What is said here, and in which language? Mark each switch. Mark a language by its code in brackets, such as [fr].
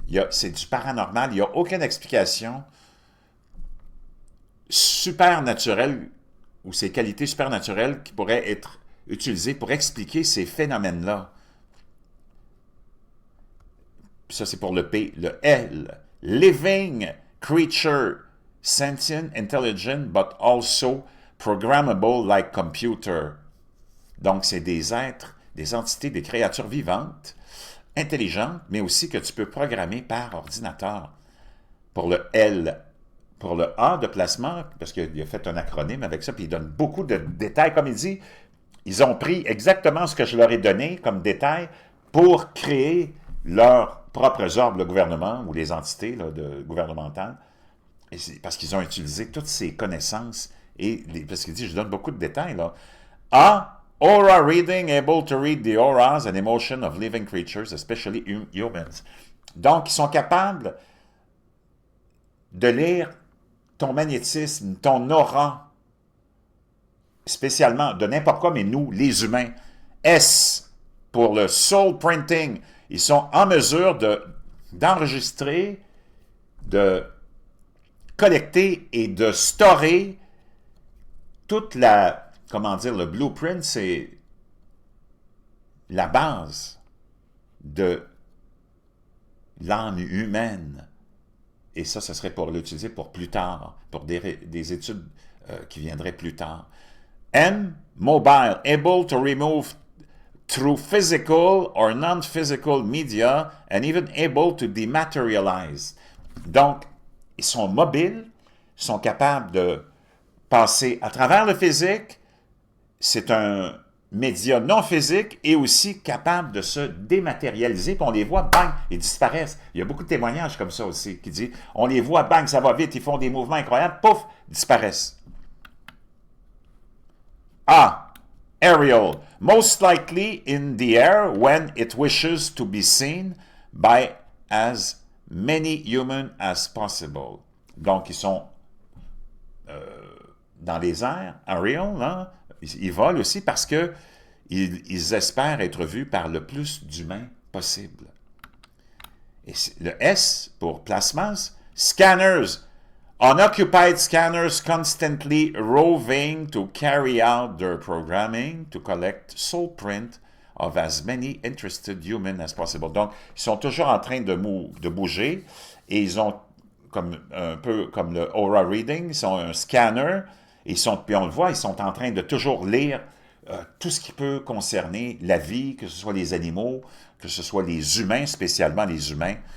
[fr] C'est du paranormal, il n'y a aucune explication supernaturelle ou ces qualités supernaturelles qui pourraient être utilisées pour expliquer ces phénomènes-là. Ça, c'est pour le P. Le L, [en] living creature, sentient, intelligent, but also programmable like computer. [fr] Donc, c'est des êtres, des entités, des créatures vivantes, intelligentes, mais aussi que tu peux programmer par ordinateur. Pour le L, pour le A de placement, parce qu'il a fait un acronyme avec ça, puis il donne beaucoup de détails. Comme il dit, ils ont pris exactement ce que je leur ai donné comme détail pour créer leurs propres ordres, le gouvernement ou les entités gouvernementales, parce qu'ils ont utilisé toutes ces connaissances, parce qu'il dit, je donne beaucoup de détails, là. [en] A, aura reading, able to read the auras and emotion of living creatures, especially humans. [fr] Donc, ils sont capables de lire ton magnétisme, ton aura, spécialement de n'importe quoi, mais nous, les humains. S, pour le soul printing, ils sont en mesure d'enregistrer, de collecter et de storer toute la, comment dire, le blueprint, c'est la base de l'âme humaine. Et ça serait pour l'utiliser pour plus tard, pour des études qui viendraient plus tard. [en] M, mobile, able to remove through physical or non-physical media and even able to dematerialize. [fr] Donc, ils sont mobiles, sont capables de passer à travers le physique. C'est un média non physique et aussi capable de se dématérialiser. Puis on les voit, bang, ils disparaissent. Il y a beaucoup de témoignages comme ça aussi qui disent, on les voit, bang, ça va vite, ils font des mouvements incroyables, pouf, disparaissent. [en] A, aerial, most likely in the air when it wishes to be seen by as many humans as possible. [fr] Donc, ils sont dans les airs, aerial, hein? Ils volent aussi parce que ils espèrent être vus par le plus d'humains possible. Et le S pour [en] plasmas, scanners, unoccupied scanners constantly roving to carry out their programming to collect soul print of as many interested humans as possible. [fr] Donc, ils sont toujours en train de bouger et ils ont un peu comme le aura reading, ils sont un scanner. Puis on le voit, ils sont en train de toujours lire tout ce qui peut concerner la vie, que ce soit les animaux, que ce soit les humains, spécialement les humains.